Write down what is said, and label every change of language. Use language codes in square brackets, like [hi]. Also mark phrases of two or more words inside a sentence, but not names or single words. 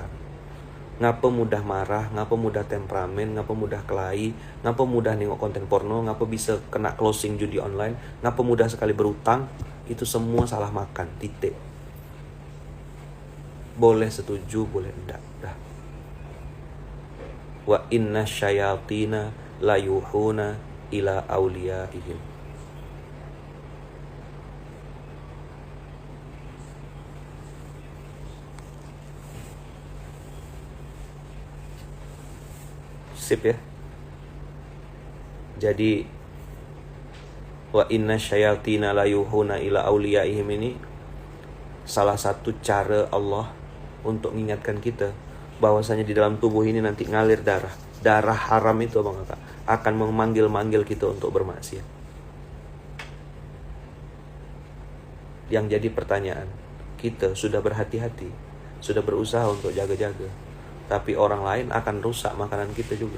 [id] Ngapa mudah marah, ngapa mudah temperamen, ngapa mudah kelahi, ngapa mudah nengok konten porno, ngapa bisa kena closing judi online, ngapa mudah sekali berutang. Itu semua salah makan, titik. Boleh setuju, boleh enggak. Dah. [ar] وإن الشياطين ليوحون إلى أوليائهم. [id] Sip ya. Jadi [ar] وإن الشياطين ليوحون إلى أوليائهم [id] ini salah satu cara Allah untuk mengingatkan kita bahwasanya di dalam tubuh ini nanti ngalir darah. Darah haram itu Abang Kakak akan memanggil-manggil kita untuk bermaksiat. Yang jadi pertanyaan, kita sudah berhati-hati, sudah berusaha untuk jaga-jaga, tapi orang lain akan rusak makanan kita juga.